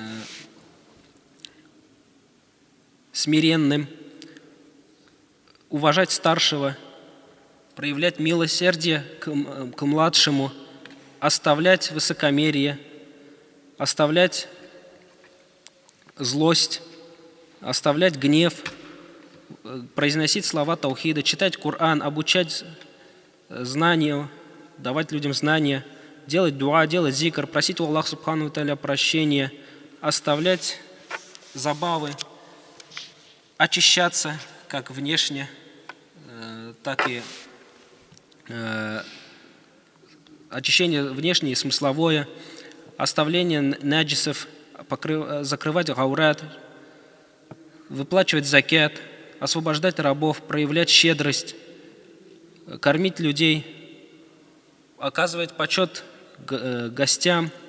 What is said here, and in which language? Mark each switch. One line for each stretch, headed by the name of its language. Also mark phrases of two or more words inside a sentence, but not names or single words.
Russian: смиренным, уважать старшего, проявлять милосердие к младшему, оставлять высокомерие, оставлять злость, оставлять гнев, произносить слова таухида, читать Коран, обучать знанию, давать людям знания, делать дуа, делать зикр, просить у Аллаха
Arabic: سبحانه وتعالى
Russian: прощения, оставлять забавы, очищаться как внешне, так и очищение внешнее и смысловое, оставление наджисов, закрывать гаурат, выплачивать закят, освобождать рабов, проявлять щедрость, кормить людей, оказывать почет гостям,